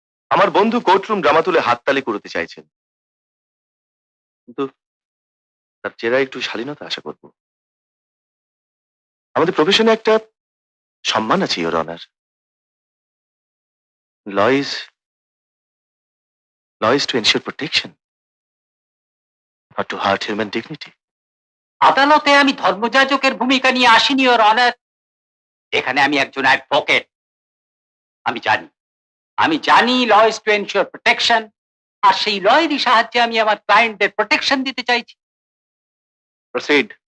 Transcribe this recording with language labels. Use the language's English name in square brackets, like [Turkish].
[Bangla] আমার বন্ধু courtroom drama তুলে হাততালি করতে চাইছেন, কিন্তু তার চেহারা একটু শালীনতা আশা করব। আমাদের প্রফেশনে একটা সম্মান আছে your honour. [English] Law is to ensure protection, not to hurt human dignity. [Bangla] আদালতে আমি ধর্মযাজকের ভূমিকা নিয়ে আসিনি ওর অনার। এখানে আমি একজন অ্যাডভোকেট। আমি জানি [English] law is to ensure protection, [Bangla] আর সেই লয়েরই সাহায্যে আমি আমার ক্লায়েন্টদের প্রোটেকশন দিতে চাইছি। প্রসিড।